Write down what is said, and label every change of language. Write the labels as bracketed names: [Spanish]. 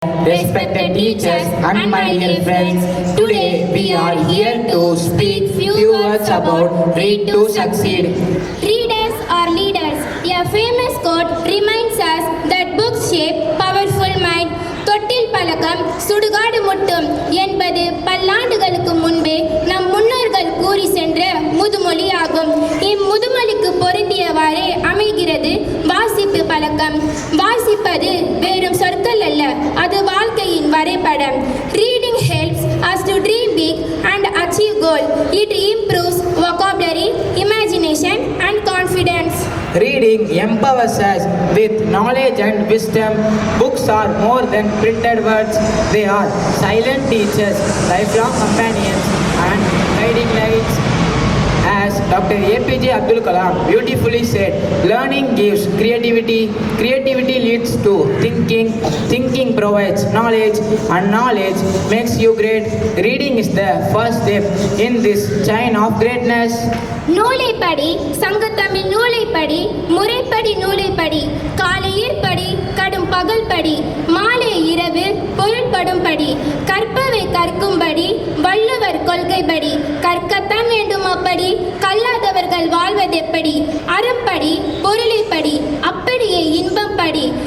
[English] Respected teachers and my dear friends, today we are here to speak few words about Read to Succeed. Readers are leaders. A famous quote reminds us that books shape powerful mind. [Tamil] தொட்டில் பழக்கம் சுடுகாடு முட்டும் என்பது பல்லாண்டுகளுக்கு முன்பே நம் முன்னோர்கள் கூறி சென்ற முதுமொழி ஆகும். இம்முதுமொழிக்கு பொருந்தியவாறே அமைகிறது வாசிப்பு பழக்கம். வாசிப்பது வெறும் சொற்கள் அல்ல, அது வாழ்க்கையின் வரைபடம். [English] Reading helps us to dream big and achieve goal. It improves vocabulary, imagination and confidence. Reading empowers us with knowledge and wisdom. Books are more than printed words. They are silent teachers, lifelong companions and guiding lights. As Dr. APJ Abdul Kalam beautifully said, learning gives creativity, creativity leads to thinking, thinking provides knowledge, and knowledge makes you great. Reading is the first step in this chain of greatness. [Tamil] நூலை படி, சங்கத்தமிழ் நூலை படி, முறைப்படி நூலை படி, காலையில் படி, கடும் பகல் படி, மாலை இரவு பொருள்படும் படி, கற்பவை கற்கும்படி, வள்ளுவர் கொள்கைப்படி, கற்கத்தான் வேண்டும் அப்படி, கல்லாதவர்கள் வாழ்வதெப்படி, அறப்படி, பொருளைப்படி, அப்படியே இன்பம் படி,